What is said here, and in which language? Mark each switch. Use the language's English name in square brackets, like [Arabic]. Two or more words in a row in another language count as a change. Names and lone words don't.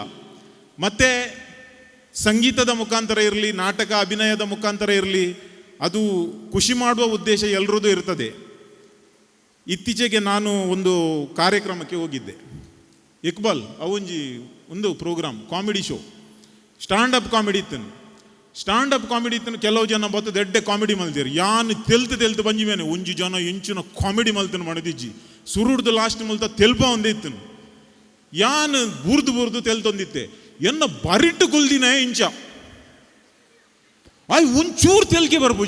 [Kannada] ಮತ್ತು ಸಂಗೀತದ ಮುಖಾಂತರ ಇರಲಿ, ನಾಟಕ ಅಭಿನಯದ ಮುಖಾಂತರ ಇರಲಿ, ಅದು ಖುಷಿ ಮಾಡುವ ಉದ್ದೇಶ ಎಲ್ಲರದ್ದು ಇರ್ತದೆ. ಇತ್ತೀಚೆಗೆ ನಾನು ಒಂದು ಕಾರ್ಯಕ್ರಮಕ್ಕೆ ಹೋಗಿದ್ದೆ, ಇಕ್ಬಾಲ್ ಒಂದು ಪ್ರೋಗ್ರಾಮ್, [English] comedy show, standup comedy ಇತ್ತು. standup comedy ಇತ್ತು. [Tulu] ಕೆಲವು ಜನ ಬತ್ತು ದೊಡ್ಡ ಕಾಮಿಡಿ ಮಲ್ತೀರಿ, ಯಾನು ತೆಲ್ತು ಬಂಜಿವೇನೆ, ಒಂಜಿ ಜನ ಎಂಚಿನ ಕಾಮಿಡಿ ಮಲ್ತನು ಮಾಡಿದ್ಜಿ, ಸುರುಡ್ದು ಲಾಸ್ಟ್ ಮಲ್ತ ತೆಲ್ಪ ಒಂದಿತ್ತು, ಯಾನು ಬುರ್ದು ತೆಲ್ತೊಂದಿತ್ತೆ, ಎನ್ನ ಬರಿಟ್ಟು ಕುಲ್ದಿನೇ ಇಂಚ ಒಂಚೂರು ತೆಲ್ಕೆ ಬರ್ಬೋದು.